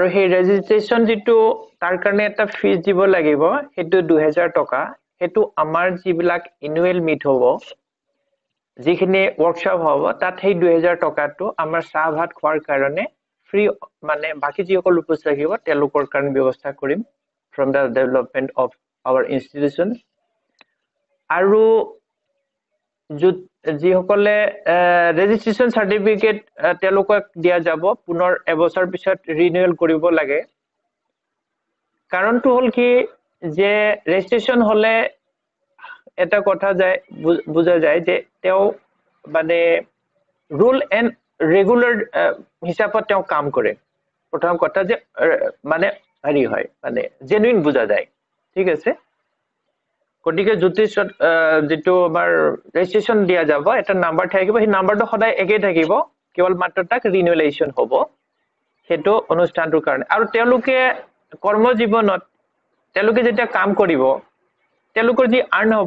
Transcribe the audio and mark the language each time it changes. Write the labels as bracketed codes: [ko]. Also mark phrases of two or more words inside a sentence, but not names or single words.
[as] সেই ৰেজিষ্ট্ৰেচন যেটো তাৰ কাৰণে এটা ফিজ দিব লাগিব হেতু 2000 টকা হেতু আমাৰ যিবিলাক [en] annual meet [as] হ'ব যিখিনি ওয়ার্কশপ হ'ব তাত সেই 2000 টকাটো আমাৰ চাহ ভাত খোৱাৰ কাৰণে ফ্ৰী মানে বাকি যিসকল উপস্থিত থাকিব তেওঁলোকৰ কাৰণে ব্যৱস্থা কৰিম [en] from the development of our institution [as] আৰু যিসকলে [en] registration certificate [as] তেওঁলোকক দিয়া যাব পুনৰ এবছৰ পিছত ৰিনিউৱেল কৰিব লাগে কাৰণটো হল কি যে ৰেজিষ্ট্ৰেচন হলে এটা কথা যায় বুজা যায় যে তেও মানে [en] rule and regular [as] হিসাবত তেও কাম কৰে প্ৰথম কথা যে মানে হেৰি হয় মানে জেনুইন বুজা যায় ঠিক আছে গতিকে জ্যোতিষত যেটো আমাৰ ৰেজিষ্ট্ৰেচন দিয়া যাব এটা নাম্বাৰ থাকিব সেই নাম্বাৰটো সদায় একেই থাকিব কেৱল মাত্ৰ তাক ৰিনিউৱেলেশ্যন হ'ব হেতু অনুষ্ঠানটোৰ কাৰণে আৰু তেওঁলোকে কৰ্ম জীৱনত তেওঁলোকে যেতিয়া কাম কৰিব তেওঁলোকৰ যি আৰ্ন হ'ব